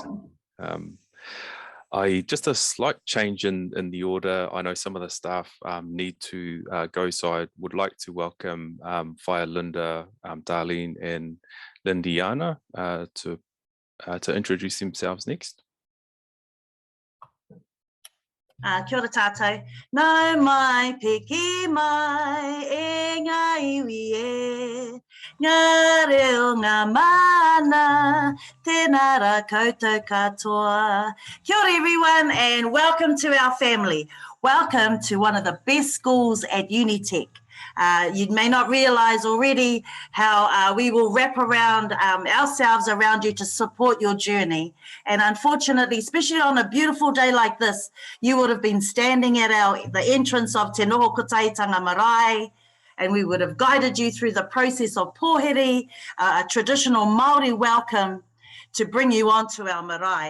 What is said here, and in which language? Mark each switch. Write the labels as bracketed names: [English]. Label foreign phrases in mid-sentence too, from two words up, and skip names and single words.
[English] welcome. Just a slight change in the order. I know some of the staff need to go, so I would like to welcome Fire Linda, Darlene, and Lindiana to introduce themselves next. [Māori] Kia ora tātou. Nau mai piki mai e ngā iwi e, ngā reo ngā mana, tēnā rā koutou katoa. Kia ora [English] everyone, and welcome to our family. Welcome to one of the best schools at Unitec. You may not realize already how we will wrap around ourselves around you to support your journey. And unfortunately, especially on a beautiful day like this, you would have been standing at the entrance of Te Noho Kotahitanga Marae, and we would have guided you through the process of pōheri, a traditional Māori welcome to bring you onto our marae.